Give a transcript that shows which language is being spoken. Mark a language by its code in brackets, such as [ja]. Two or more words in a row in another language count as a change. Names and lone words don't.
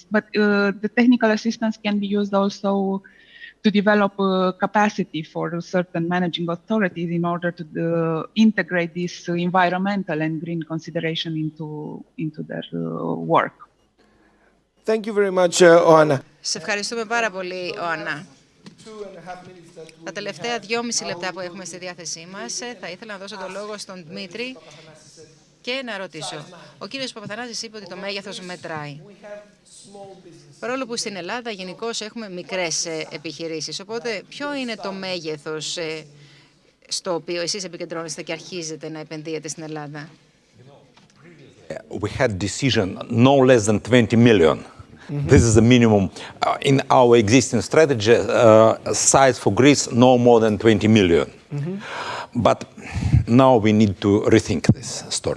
[en] But the technical assistance can be used also to develop capacity for certain managing authorities in order to integrate this environmental and green consideration into their work. Thank you very much, Oana. [el] Σε ευχαριστούμε πάρα πολύ, Ιωάννα. Τα τελευταία 2,5 λεπτά που έχουμε στη διάθεσή μας, θα ήθελα να δώσω το λόγο στον Δημήτρη και να ρωτήσω. Ο κύριος Παπαθανάσης είπε ότι το μέγεθος μετράει. Παρόλο που στην Ελλάδα γενικώς έχουμε μικρές επιχειρήσεις. Οπότε, ποιο είναι το μέγεθος στο οποίο εσείς επικεντρώνεστε και αρχίζετε να επενδύετε στην Ελλάδα? [en] We had decision no less than 20 million. This is the minimum in our existing strategy. Size for Greece no more than 20 million. But now we need to rethink this story.